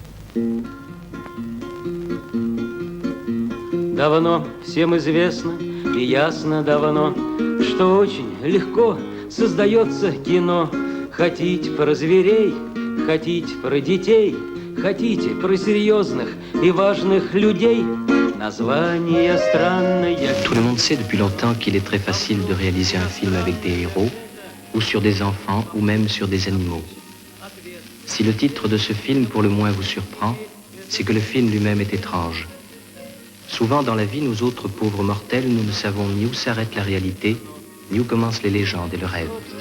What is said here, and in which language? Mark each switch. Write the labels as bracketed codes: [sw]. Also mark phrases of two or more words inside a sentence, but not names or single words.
[ru] Давно всем известно и ясно давно, что очень легко создается кино. Хотите про зверей, хотите про детей, хотите про серьезных и важных людей. Название странное. [fr] Tout le monde sait depuis longtemps qu'il est très facile de réaliser un film avec des héros, ou sur des enfants, ou même sur des animaux. Si le titre de ce film pour le moins vous surprend, c'est que le film lui-même est étrange. Souvent dans la vie, nous autres pauvres mortels, nous ne savons ni où s'arrête la réalité, ni où commencent les légendes et le rêve.